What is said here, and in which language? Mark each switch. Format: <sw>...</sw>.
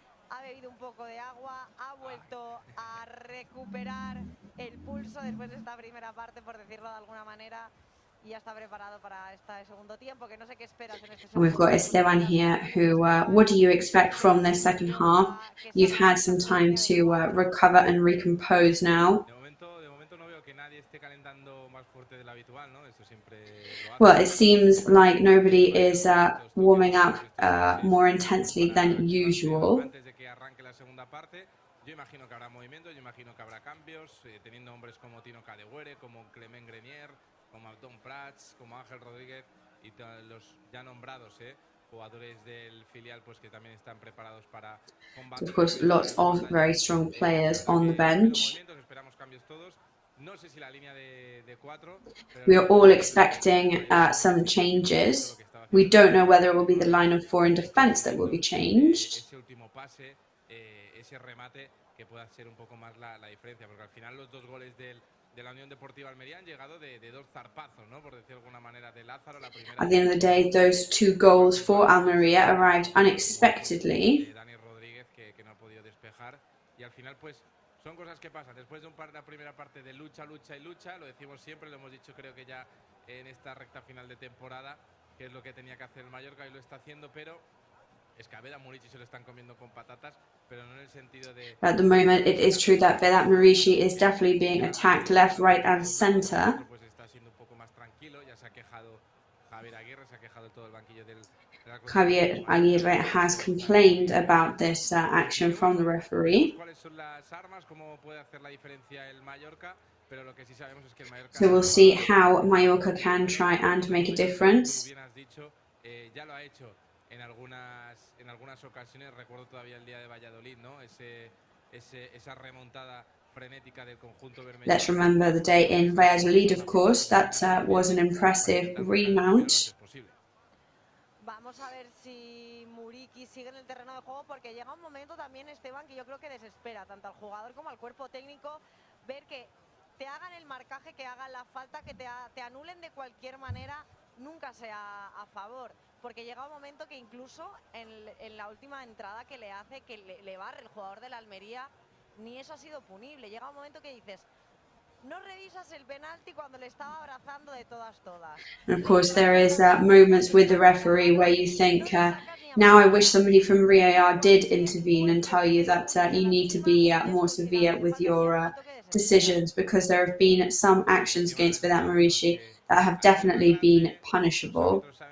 <es>Ha bebido un poco de agua, ha vuelto a recuperar el pulso después de esta primera parte, por decirlo de alguna manera, y ya está preparado para este segundo tiempo, que no sé qué esperas en este segundo tiempo.</es> <en>We've got Esteban here who, what do you expect from this second half? You've had some time to recover and recompose now.</en> <es>De momento no veo que nadie nadie esté calentando más fuerte de lo habitual, ¿no? Esto siempre lo hace.</es> <en>Well, it seems like nobody is warming up more intensely than usual.</en> <es>Antes de que arranque la segunda parte, yo imagino que habrá movimiento, yo imagino que habrá cambios, teniendo hombres como Tino Cadewere, como Clement Grenier, como Abdon Prats, como Ángel Rodríguez y los ya nombrados, jugadores del filial, pues que también están preparados para combatir.</es> <en>Of course, lots of very strong players on the bench.</en> <es>Esperamos cambios todos. No sé si la línea de cuatro.</es> <en>We are all expecting some changes. We don't know whether it will be the line of 4 in defense that will be changed.</en> <es>Ese último pase, ese remate que pueda ser un poco más la diferencia, porque al final los dos goles de la Unión Deportiva Almería han llegado de dos zarpazos, ¿no? Por decirlo de alguna manera, de Lázaro, la primera.</es> <en>At the end of the day, those 2 goals for Almería arrived unexpectedly.</en> <es>Dani Rodríguez que no ha podido despejar y al final pues son cosas que pasan. Después de la primera parte de lucha, lucha y lucha, lo decimos siempre, lo hemos dicho creo que ya en esta recta final de temporada, que es lo que tenía que hacer el Mallorca y lo está haciendo, pero es que a Vedat Muriqi se lo están comiendo con patatas, pero no en el sentido de...</es> <en>At the moment, it is true that Vedat Muriqi is definitely being attacked left, right and centre.</en> <es>Pues está siendo un poco más tranquilo, ya se ha quejado Javier Aguirre, se ha quejado todo el banquillo del...</es> <en>Javier Aguirre has complained about this action from the referee.</en> <es>¿Cuáles son las armas? ¿Cómo puede hacer la diferencia el Mallorca? Pero lo que sí sabemos es que el Mallorca...</es> <en>So we'll see how Mallorca can try and make a difference.</en> <es>Bien has dicho, ya lo ha hecho en algunas ocasiones. Recuerdo todavía el día de Valladolid, ¿no? Esa remontada frenética del conjunto vermelho.</es> <en>Let's remember the day in Valladolid, of course. That was an impressive remount.</en> <es>Vamos a ver si Muriqi sigue en el terreno de juego, porque llega un momento también, Esteban, que yo creo que desespera tanto al jugador como al cuerpo técnico ver que te hagan el marcaje, que hagan la falta, que te anulen de cualquier manera, nunca sea a favor. Porque llega un momento que incluso en la última entrada que le hace, que le barre el jugador de la Almería, ni eso ha sido punible. Llega un momento que dices, no revisas el penalti cuando le estaba abrazando de todas.</es> <en>And of course, there is moments with the referee where you think, now I wish somebody from VAR did intervene and tell you that you need to be more severe with your decisions, because there have been some actions against Vedat Muriqi that have definitely been punishable.</en>